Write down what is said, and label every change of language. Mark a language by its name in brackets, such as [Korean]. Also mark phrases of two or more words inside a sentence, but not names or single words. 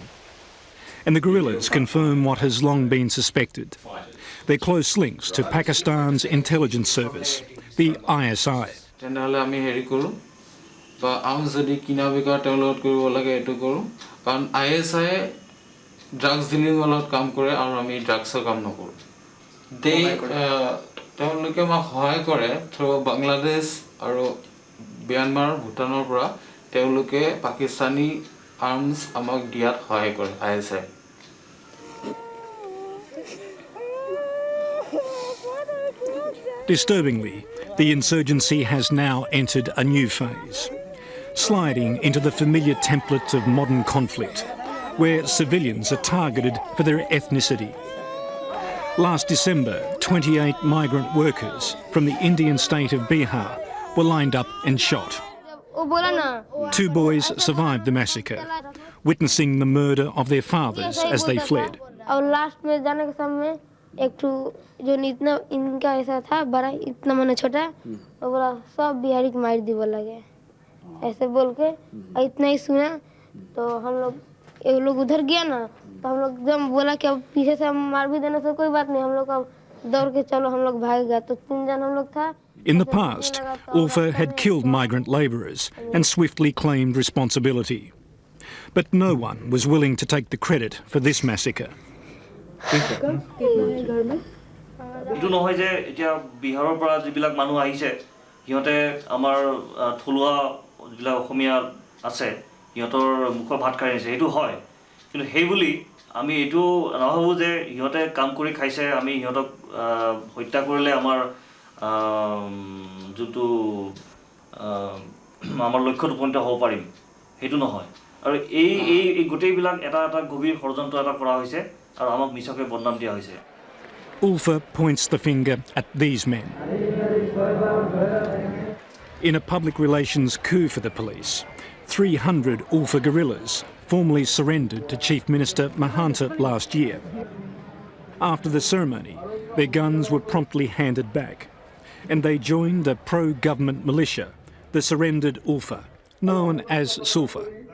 [English] And the guerrillas confirm what has long been suspected: their close links to Pakistan's intelligence service, the ISI. Drugs dealing [Assamese] ৱালট কাম কৰে আৰু আমি drugs কাম নকৰো. They তেওঁলোকে আমাক সহায় কৰে [English] through Bangladesh [Assamese] আৰু Myanmar, Bhutanৰ পৰা তেওঁলোকে পাকিস্তানী arms আমাক দিয়াত সহায় কৰে ISI. [English] Disturbingly, the insurgency has now entered a new phase, sliding into the familiar template of modern conflict, where civilians are targeted for their ethnicity. Last December, 28 migrant workers from the Indian state of Bihar were lined up and shot. 2 boys survived the massacre, witnessing the murder of their fathers as they fled. [Hindi] एक ठो जो इतना इनका ऐसा था बड़ा इतना मैंने छोटा वो बोला सब बिहारी को मार दी बोला गया ऐसे बोल के इतना ही सुना तो हम लोग एक लोग उधर गया ना तो हम लोग जब बोला कि अब पीछे से हम मार भी देने से कोई बात नहीं हम लोग अब दौड़ के चलो हम लोग भाग गए तो 3 जन हम लोग था. [English] In the past, Ulfa had killed migrant labourers and swiftly claimed responsibility. But no one was willing to take the credit for this massacre. [Assamese] এইটো নহয় যে এতিয়া বিহাৰৰ পৰা যিবিলাক মানুহ আহিছে সিহঁতে আমাৰ থলুৱা যিবিলাক অসমীয়া আছে সিহঁতৰ মুখৰ ভাত খাই আছে এইটো হয় কিন্তু সেই বুলি আমি এইটো নাভাবো যে সিহঁতে কাম কৰি খাইছে আমি সিহঁতক হত্যা কৰিলে আমাৰ যোনটো আমাৰ লক্ষ্যত উপনীত হ'ব পাৰিম সেইটো নহয় আৰু এই গোটেইবিলাক এটা এটা গভীৰ ষড়যন্ত্ৰ এটা কৰা হৈছে আৰু আমাক মিছাকৈ বদনাম দিয়া হৈছে. [English] Ulfa points the finger at these men. In a public relations coup for the police, 300 Ulfa guerrillas formally surrendered to Chief Minister Mahanta last year. After the ceremony, their guns were promptly handed back, and they joined the pro-government militia, the surrendered Ulfa, known as Sulfa.